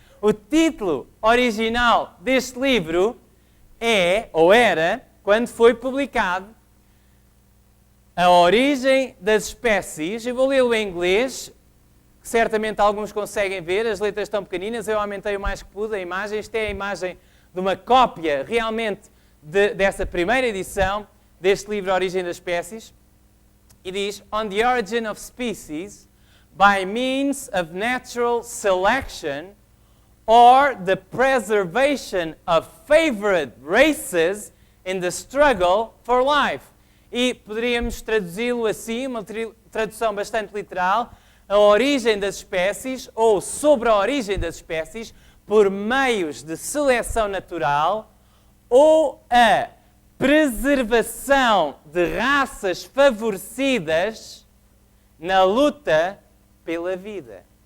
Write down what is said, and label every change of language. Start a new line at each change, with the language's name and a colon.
Portuguese: O título original deste livro era, quando foi publicado, A Origem das Espécies, eu vou lê-lo em inglês, que certamente alguns conseguem ver, as letras estão pequeninas, eu aumentei o mais que pude a imagem. Isto é a imagem de uma cópia realmente dessa primeira edição deste livro A Origem das Espécies. E diz:
English: On the origin of species, by means of natural selection, or the preservation of favored races in the struggle for life.
Portuguese: E poderíamos traduzi-lo assim, uma tradução bastante literal: a origem das espécies, ou sobre a origem das espécies, por meios de seleção natural, ou a preservação de raças favorecidas na luta pela vida.